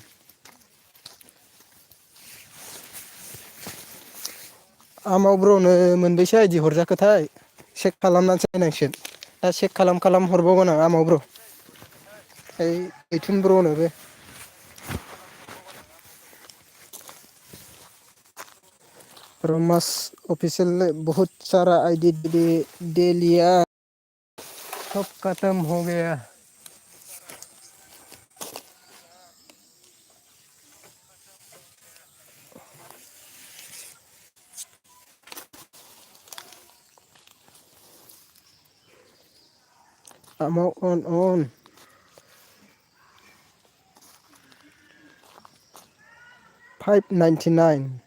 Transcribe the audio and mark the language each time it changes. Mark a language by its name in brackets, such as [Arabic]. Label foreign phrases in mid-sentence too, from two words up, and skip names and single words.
[Bodo] आमाव ब्र'नो मोनबैसो आइदि हरजाखोथाय चेक खालामनानैसो नायनांसिगोन दा चेक खालाम हरबावगोन आं आमाव ब्र' ओइ दैथुन ब्र'नोबो रोमास ऑफिशियल ने [Hindi] बहुत सारा आईडी दे लिया सब खत्म हो गया [Bodo] आमाव अन [Hindi] $5.99